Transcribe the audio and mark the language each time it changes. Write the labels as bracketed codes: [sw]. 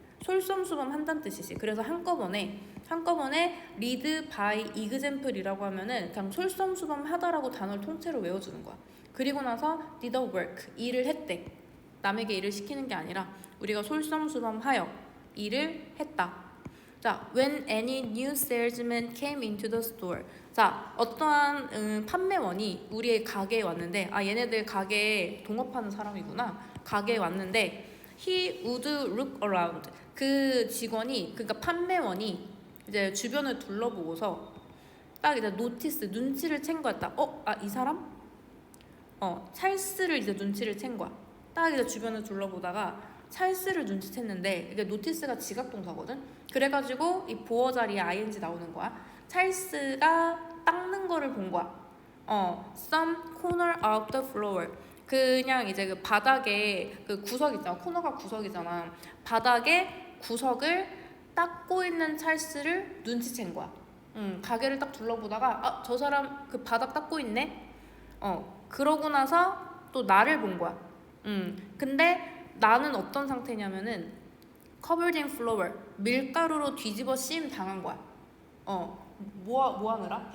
[ko] 솔선수범 한다는 뜻이지. 그래서 한꺼번에 [en] lead by example [ko] 이라고 하면은 그냥 솔선수범 하다라고 단어를 통째로 외워주는 거야. 그리고 나서 [en] did the work, [ko] 일을 했대. 남에게 일을 시키는 게 아니라 우리가 솔선수범하여 일을 했다. [en] 자, when any new salesman came into the store. [ko] 자, 어떠한 판매원이 우리의 가게에 왔는데, 얘네들 가게에 동업하는 사람이구나. 가게에 왔는데, [en] he would look around. [ko] 그 직원이, 그러니까 판매원이 이제 주변을 둘러보고서 딱 이제 노티스, 눈치를 챈 거였다. 이 사람? 찰스를 이제 눈치를 챈 거야. 딱 이제 주변을 둘러보다가 찰스를 눈치챘는데, 이게 노티스가 지각동사거든? 그래가지고 이 보어 자리에 ing 나오는 거야. 찰스가 닦는 거를 본 거야. [en] some corner of the floor. [ko] 그냥 이제 그 바닥에 그 구석 있잖아. 코너가 구석이잖아. 바닥에 구석을 닦고 있는 찰스를 눈치챈 거야. 가게를 딱 둘러보다가 저 사람 그 바닥 닦고 있네? 그러고 나서 또 나를 본 거야. 근데 나는 어떤 상태냐면은 [en] covered in flour, [ko] 밀가루로 뒤집어 씌임 당한 거야. 뭐 하느라?